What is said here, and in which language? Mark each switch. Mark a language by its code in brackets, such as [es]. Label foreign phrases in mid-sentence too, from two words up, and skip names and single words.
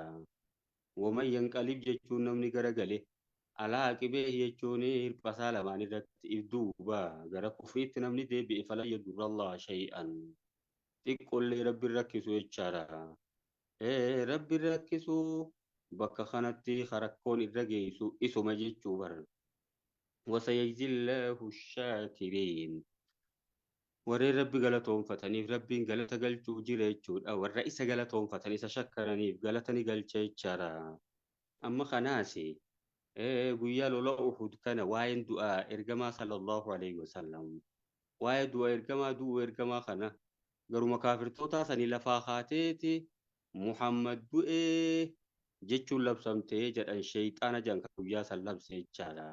[ar] ومن ينقلب [om] jechuun namni garagale [ar] على عقبيه [om] jechuun hirphasaa lamaan irratti if duuba gara kufriitti namni deebi'e [ar] فلن يضر الله شيئا [om] xiqqollee rabbi rakkisu jechaadha. Rabbi rakkisu bakka kanatti harakkoon irra geessu isuma jechuu bara. [ar] وسيجزي الله الشاكرين [om] warreen rabbi galatoonfataniif rabbiin galata galchuu jira jechuudha. Warra isa galatoonfatan isa shakkaraniif galatani galcha jechaadha. Amma kanaas guyyaa lola Uhud kana waa'een du'aa ergamaa [ar] صلى الله عليه وسلم [om] waa'ee du'a ergamaa du'u ergamaa kana garuma kaafirtoota sanii lafaa kaateeti Muhammad du'ee jechuun labsamtee jedhan sheeyxaana janka guyyaa san labse jechaadha.